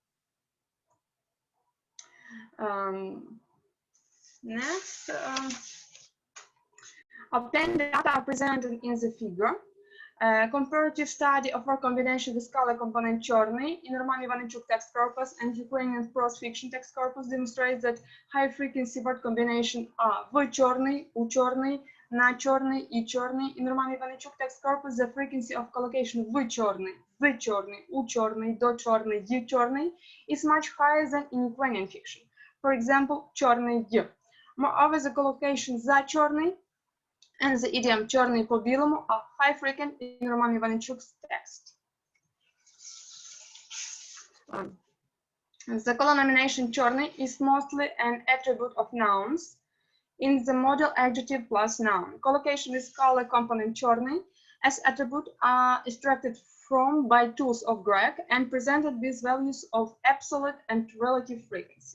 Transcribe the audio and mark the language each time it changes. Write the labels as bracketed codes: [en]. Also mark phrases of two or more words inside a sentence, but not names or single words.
[en] Next, obtained data are presented in the figure. Comparative study of word combination with color component Чорний in Roman Ivanychuk text corpus and Ukrainian prose fiction text corpus demonstrates that high frequency word combination are [uk] в чорний, у чорний, на чорний, и чорний. [en] In Roman Ivanychuk text corpus, the frequency of collocation [uk] в чорний, у чорний, до чорний, й чорний [en] is much higher than in Ukrainian fiction. For example, [uk] чорний й. [en] Moreover, the collocation [uk] за чорний [en] and the idiom [uk] чорний по білому [en] are high frequent in Roman Ivanychuk's text. The color nomination чорний is mostly an attribute of nouns in the model adjective plus noun. Collocation with color component чорний as attribute are extracted from by tools of GRAC and presented with values of absolute and relative frequency.